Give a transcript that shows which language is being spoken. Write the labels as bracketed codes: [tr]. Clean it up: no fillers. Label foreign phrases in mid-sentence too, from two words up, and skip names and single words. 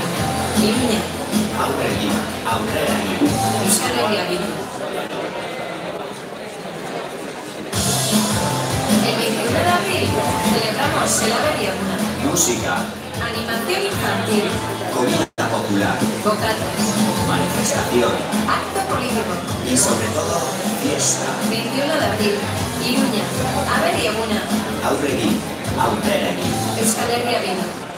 [eu] Iruña. Aurrera. Euskal Herria Bildu. [es] El 21 de abril celebramos el Aberria Una. Música. Animación infantil. Comida popular. Bocatas. Manifestación. Acto político. Y sobre todo, fiesta. 21 de abril. [eu] Iruña. Aberria Una. Aurrera. Euskal Herria Bildu.